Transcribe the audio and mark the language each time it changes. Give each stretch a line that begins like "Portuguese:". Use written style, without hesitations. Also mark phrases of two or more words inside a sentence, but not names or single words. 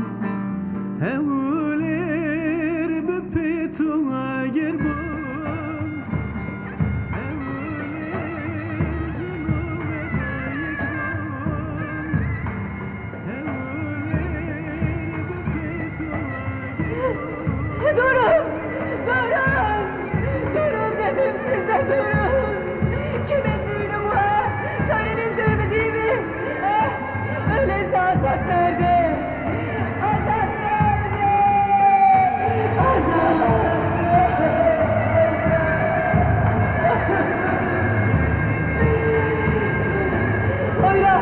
Kurdish: Hewlêr bi pêtûna ger bom Hewlêr jino vedayek bom Hewlêr bi pêtûna ger bom
Turkish: Durun! Durun! Durun dedim size, durun! Kimin düğünü bu ha? Törenin düğünü değil mi? Öyleyse Azat nerede? Azat nerede? Azat! Poyraz!